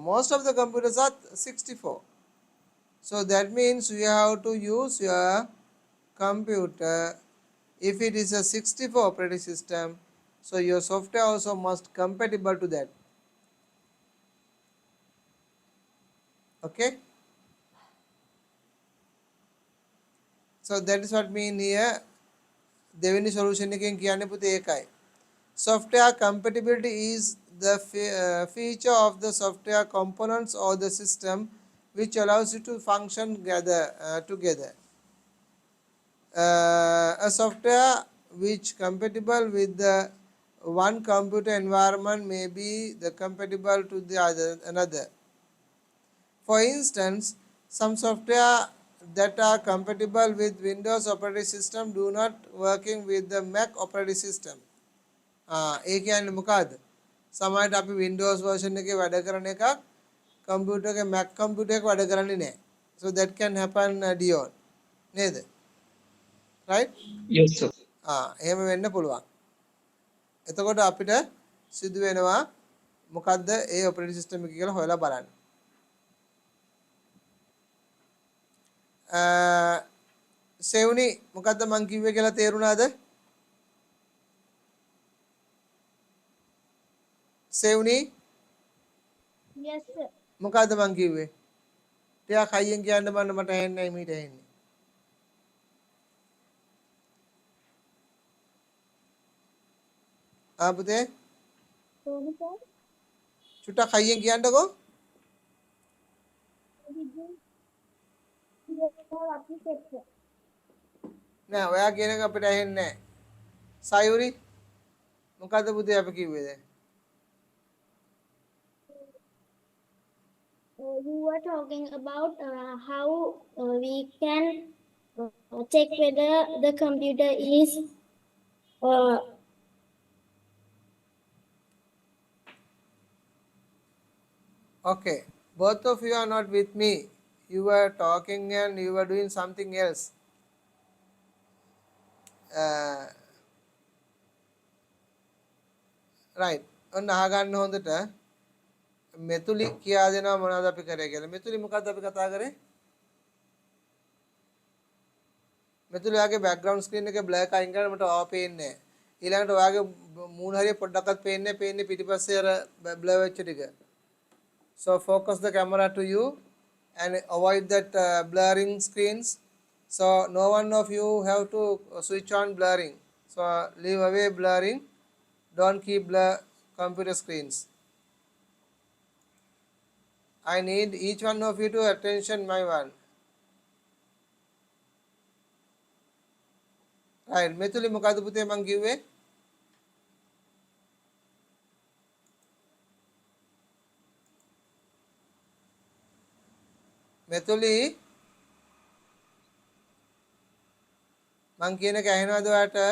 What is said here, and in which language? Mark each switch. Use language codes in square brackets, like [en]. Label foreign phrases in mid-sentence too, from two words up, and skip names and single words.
[en] Most of the computers are 64. So that means you have to use your computer if it is a 64 operating system. So your software also must compatible to that. Okay. So that is what mean here. [si] දෙවෙනි solution එකෙන් කියන්න පුතේ ඒකයි. [en] Software compatibility is the feature of the software components or the system which allows you to function together. A software which compatible with the one computer environment may be the compatible to the another. For instance, some software that are compatible with Windows operating system do not working with the Mac operating system. [si] ඒ කියන්නේ මොකද්ද? සමහරවිට අපි Windows version එකේ වැඩ කරන එකක් computer එකේ Mac computer එක වැඩ කරන්නේ නැහැ. [en] So that can happen Dion. නේද? Right? Yes, sir. [si] එහෙම වෙන්න පුළුවන්. එතකොට අපිට සිදු වෙනවා මොකද්ද ඒ [en] operating system [si] එක කියලා හොයලා බලන්න. සෙවුනි මොකද්ද මං කිව්වේ කියලා තේරුණාද? සෙවුනි [en] Yes, sir. [si] මොකද්ද මං කිව්වේ? ටිකක් හයියෙන් කියන්න බන්න මට ඇහෙන්නේ නැහැ මීට ඇහෙන්නේ. පුතේ [en] Sorry, sir. [si] චුට්ටක් හයියෙන් කියන්නකෝ. [en] Did you hear what you said, sir? [si] නෑ ඔයා කියන එක අපිට ඇහෙන්නේ නැහැ. සයුරි මොකද්ද පුතේ අපි කිව්වේ දැන්? [en] You were talking about how we can check whether the computer is Okay, both of you are not with me. You were talking and you were doing something else. Right. [si] ඔන්න අහගන්න හොඳට මෙතුලි කියා දෙනවා මොනවද අපි කරේ කියලා. මෙතුලි මොකද්ද අපි කතා කරේ? මෙතුලි ඔයාගේ [en] background screen [si] එකේ black අයින් කරලා මට ඔයා පේන්නේ නැහැ. ඊළඟට ඔයාගේ මූණ හරිය පොඩ්ඩක්වත් පේන්නේ පිටිපස්සේ අර blur වෙච්ච ටික. [en] So focus the camera to you and avoid that blurring screens. So no one of you have to switch on blurring. So leave away blurring. Don't keep blur computer screens. I need each one of you to attention my one. Right. [si] මෙතුලි මොකද්ද පුතේ මං කිව්වේ? මෙතුලි මං කියන එක ඇහෙනවද ඔයාට?